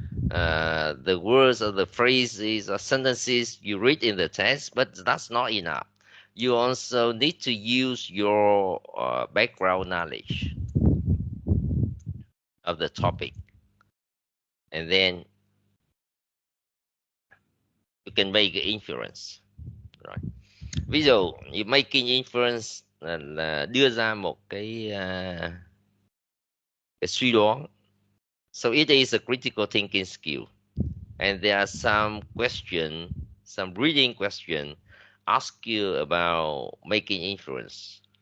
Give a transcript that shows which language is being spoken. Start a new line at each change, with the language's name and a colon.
English: The words or the phrases or sentences you read in the text, but that's not enough. You also need to use your background knowledge of the topic, and then you can make an inference, right?
Vietnamese: Ví dụ,
English: you making inference
Vietnamese: là đưa ra một cái suy đoán.
English: So it is a critical thinking skill, and there are some question, some reading question, ask you about making inference.